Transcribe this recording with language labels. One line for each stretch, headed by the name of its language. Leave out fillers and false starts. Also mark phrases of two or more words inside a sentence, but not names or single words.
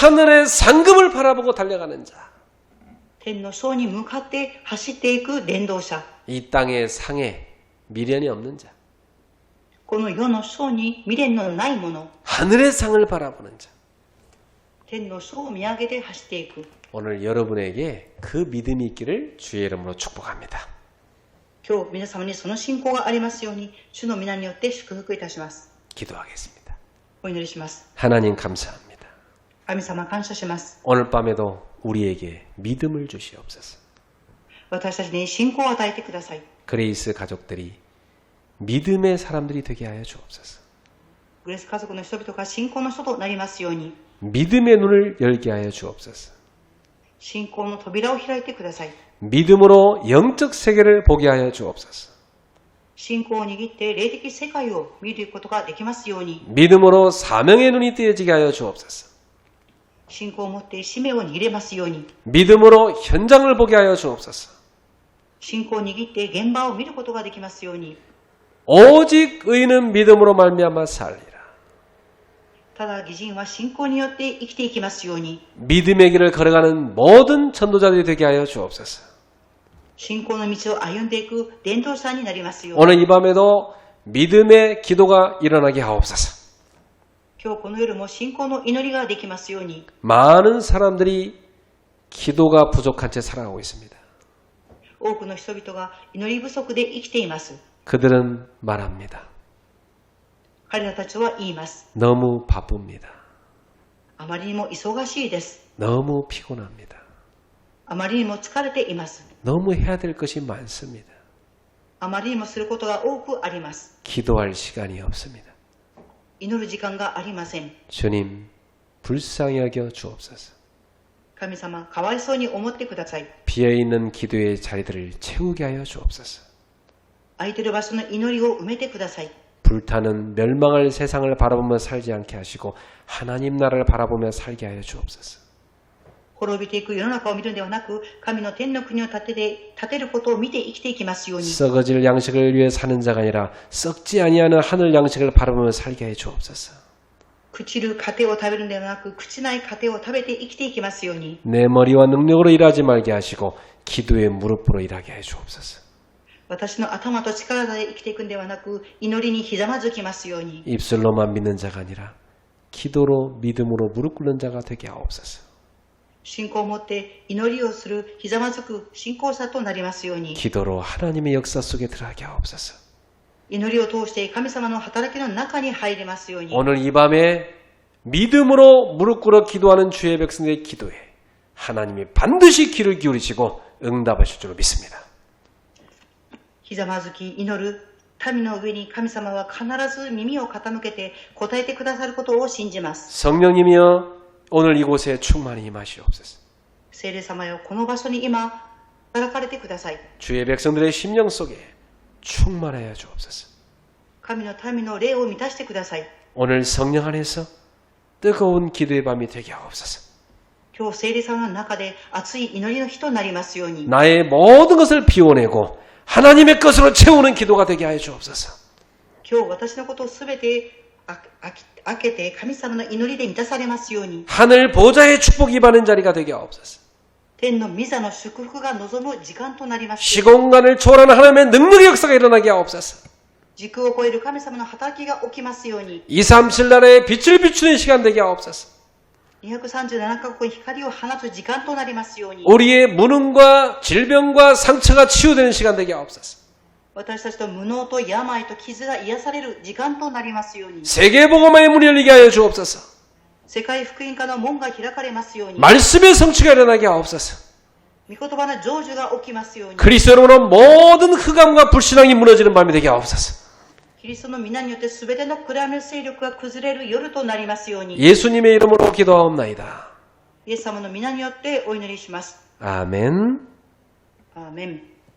Korean: 하늘의 상급을 바라보고 달려가는 자.
Japanese: 天の賞に向かって走っていく伝道者。
Korean: 이 땅의 상에 미련이 없는 자.
Japanese: この世の賞に未練のないもの。
Korean: 하늘의 상을 바라보는 자.
Japanese: 天の賞を見上げて走っていく。
Korean: 오늘 여러분에게 그 믿음이 있기를 주의 이름으로 축복합니다.
Japanese: 今日皆様にその信仰がありますように、主の皆によって祝福いたします。
Korean: 기도하겠습니다.
Japanese: お祈りします。
Korean: 하나님 감사합니다.
Japanese: 神様感謝します。
Korean: 오늘 밤에도 우리에게 믿음을 주시옵소서.
Japanese: 私たちに信仰を与えてください。
Korean: 그레이스 가족들이 믿음의 사람들이 되게 하여 주옵소서.
Japanese: グレース家族の人々が信仰の人となりますように、
Korean: 믿음의 눈을 열게 하여 주옵소서.
Japanese: 信仰の扉を開いてください。
Korean: 믿음으로 영적 세계를 보게 하여 주옵소서.
Japanese: 信仰を握って霊的世界を見ることができますように、
Korean: 믿음으로 사명의 눈이 띄어지게 하여 주옵소서.
Japanese: 信仰を持って使命を握れますように、
Korean: 믿음으로 현장을 보게 하여 주옵소서.
Japanese: 信仰を握って現場を見ることができますように、
Korean: 오직 의인은 믿음으로 말미암아 살리라.
Japanese: ただ義人は信仰によって生きていきますように、
Korean: 믿음의 길을 걸어가는 모든 전도자들이 되게 하여 주옵소서.
Japanese: 信仰の道を歩んでいく伝道者になりますように、
Korean: 오늘 이 밤에도 믿음의 기도가 일어나게 하옵소서.
Japanese: 今日この夜も信仰の祈りができますように、
Korean: 많은 사람들이 기도가 부족한 채 살아가고 있습니다.
Japanese: 多くの人々が祈り不足で生きています。
Korean: 그들은 말합니다.
Japanese: 彼らたちは言います。
Korean: 너무 바쁩니다.
Japanese: あまりにも忙しいです。
Korean: 너무 피곤합니다.
Japanese: あまりにも疲れています。
Korean: 너무 해야 될 것이 많습니다.
Japanese: あまりにもすることが多くあります。
Korean: 기도할 시간이 없습니다.
Japanese: 祈る時間がありません。
Korean: 주님, 불쌍히 여겨 주옵소서.
Japanese: 神様、かわいそうに思ってください。
Korean: 비어있는 기도의 자리들을 채우게 하여 주옵소서.
Japanese: 空いてる場所の祈りを埋めてください。
Korean: 불타는 멸망할 세상을 바라보며 살지 않게 하시고 하나님 나라를 바라보며 살게 하여 주옵소서.
Japanese: 滅びていく世の中を見るのではなく、神の天の国を建てることを見て生きていきますように。
Korean: 썩어질 양식을 위해 사는 자가 아니라 썩지 아니하는 하늘 양식을 바라보며 살게 해 주옵소서.
Japanese: 朽ちる糧を食べるのではなく、朽ちない糧を食べて生きていきますように。
Korean: 내 머리와 능력으로 일하지 말게 하시고 기도의 무릎으로 일하게 해 주옵소서.
Japanese: 私の頭と力で生きていくのではなく、祈りにひざまずきますように。
Korean: 입술로만 믿는 자가 아니라 기도로 믿음으로 무릎 꿇는 자가 되게 하옵소서.
Japanese: 信仰を持って祈りをするひざまずく信仰者となりますように。
Korean: 기도로 하나님의 역사 속에 들어가게 하옵소서.
Japanese: 祈りを通して神様の働きの中に入りますように。
Korean: 오늘 이 밤에 믿음으로 무릎 꿇어 기도하는 주의 백성들의 기도에 하나님이 반드시 귀를 기울이시고 응답하실 줄로 믿습니다.
Japanese: ひざまずき祈る民の上に神様は必ず耳を傾けて答えてくださることを信じます。
Korean: 성령님이여 오늘 이곳에 충만히 임하시옵소서.
Japanese: 聖霊様よ、この場所に今働かれてください。
Korean: 주의 백성들의 심령 속에 충만하여 주옵소서.
Japanese: 神の民の霊を満たしてください。
Korean: 오늘 성령 안에서 뜨거운 기도의 밤이 되게 하옵소서.
Japanese: 今日聖霊様の中で熱い祈りの日となりますように、
Korean: 나의 모든 것을 비워내고 하나님의 것으로 채우는 기도가 되게 하여 주옵소서.
Japanese: 今日私のことをすべて開けて神様の祈りで満たされますように、
Korean: 하늘 보좌의 축복이 받는 자리가 되게 하옵소서.
Japanese: 天の御座の祝福が望む時間となりますように、
Korean: 시공간을 초월하는 하나님의 능력의 역사가 일어나게 하옵소서.
Japanese: 時空を超える神様の働きが起きますように、
Korean: 237 나라에 빛을 비추는 시간 되게 하옵소서.
Japanese: 237 カ国に光を放つ時間となりますように、
Korean: 우리의 무능과 질병과 상처가 치유되는 시간 되게 하옵소서.
Japanese: 私たちと無能と病と傷が癒される時間となりますように、
Korean: 세계복음화의 문이 열리게 하여 주옵소서.
Japanese: 世界福音化の門が開かれますように、
Korean: 말씀의 성취가 일어나게 하옵소서.
Japanese: 御言葉の成就が起きますように、
Korean: 그리스도로 모든 흑암과 불신앙이 무너지는 밤이 되게 하옵소서.
Japanese: キリストの皆によって全ての暗闇の勢力が崩れる夜となりますように、
Korean: 예수님의 이름으로 기도하옵나이다.
Japanese: イエス様の皆によってお祈りします。
Korean: 아멘.
Japanese: アーメン。